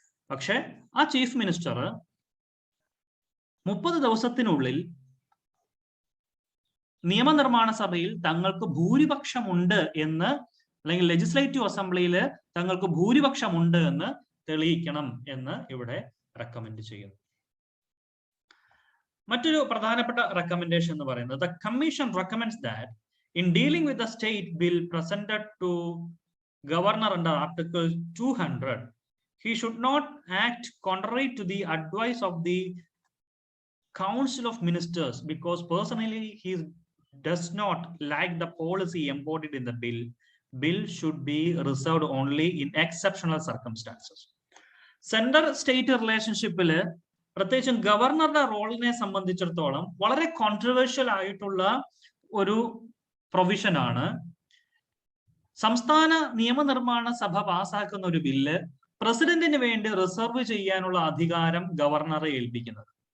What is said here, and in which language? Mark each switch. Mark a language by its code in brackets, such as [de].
[ml] പക്ഷെ ആ chief minister 30 ദിവസത്തിനുള്ളിൽ നിയമനിർമ്മാണ സഭയിൽ തങ്ങൾക്ക് ഭൂരിപക്ഷമുണ്ട് എന്ന്, അല്ലെങ്കിൽ ലെജിസ്ലേറ്റീവ് അസംബ്ലിയിൽ തങ്ങൾക്ക് ഭൂരിപക്ഷമുണ്ട് എന്ന് തെളിയിക്കണം എന്ന് ഇവിടെ റെക്കമെൻഡ് ചെയ്യുന്നു. മറ്റൊരു പ്രധാനപ്പെട്ട റെക്കമെൻഡേഷൻ എന്ന് പറയുന്നത്, [en] The commission recommends that in dealing with the state bill presented to governor under Article 200, he should not act contrary to the advice of the Council of Ministers, because personally he does not like the policy embodied in the bill. Bill should be reserved only in exceptional circumstances. [ml] Central state റിലേഷൻഷിപ്പിൽ പ്രത്യേകിച്ചും ഗവർണറുടെ റോളിനെ സംബന്ധിച്ചിടത്തോളം വളരെ controversial ആയിട്ടുള്ള ഒരു പ്രൊവിഷനാണ് സംസ്ഥാന നിയമനിർമ്മാണ സഭ പാസാക്കുന്ന ഒരു ബില്ല് പ്രസിഡന്റിന് വേണ്ടി റിസർവ് ചെയ്യാനുള്ള അധികാരം ഗവർണറെ ഏൽപ്പിക്കുന്നത്.